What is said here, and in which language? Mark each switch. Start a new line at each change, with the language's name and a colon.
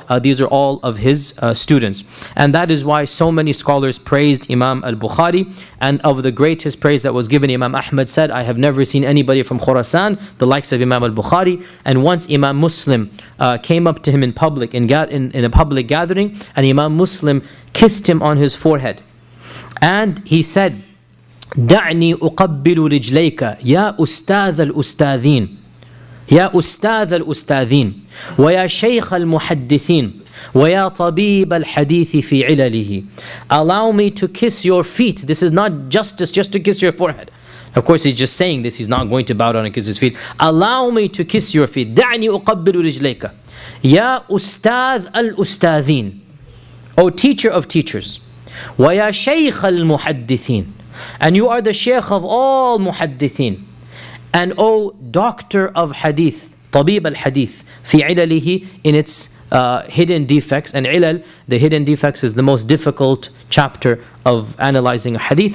English: These are all of his students. And that is why so many scholars praised Imam al-Bukhari. And of the greatest praise that was given, Imam Ahmad said, I have never seen anybody from Khurasan, the likes of Imam al-Bukhari. And once Imam Muslim came up to him in public, in a public gathering, and Imam Muslim kissed him on his forehead. And he said,
Arabic: دعني أقبل رجليك يا أستاذ الأستاذين يا أستاذ الأستاذين ويا شيخ المحدثين ويا طبيب الحديث في علله.
English: Allow me to kiss your feet. This is not justice just to kiss your forehead. Of course, he's just saying this. He's not going to bow down and kiss his feet. Allow me to kiss your feet.
Arabic: دعني أقبل رجليك يا أستاذ الأستاذين.
English: O teacher of teachers.
Arabic: ويا شيخ المحدثين.
English: And you are the sheikh of all muhaddithin. And O doctor of hadith,
Arabic: طبيب الحديث في علله,
English: in its hidden defects. And ilal, the hidden defects, is the most difficult chapter of analyzing a hadith.